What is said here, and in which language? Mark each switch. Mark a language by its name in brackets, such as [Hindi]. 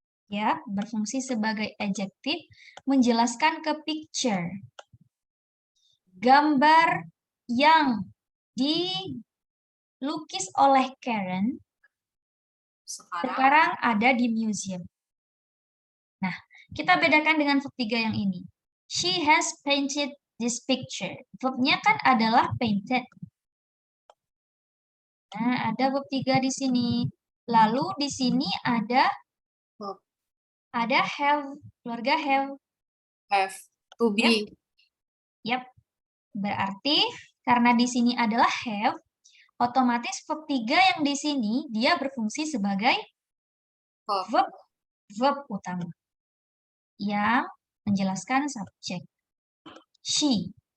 [Indonesian] Ya, berfungsi sebagai adjektif menjelaskan ke picture. Gambar yang dilukis oleh Karen sekarang ada di museum. Nah, kita bedakan dengan verb 3 yang ini. [English] She has painted this picture. [Indonesian] Verbnya kan adalah painted. Nah, ada verb 3 di sini. Lalu di sini ada have, keluarga have. [English] Have, to be. [Indonesian] Yap. Berarti karena di sini adalah have, otomatis verb 3 yang di sini dia berfungsi sebagai verb utama yang menjelaskan subjek. She.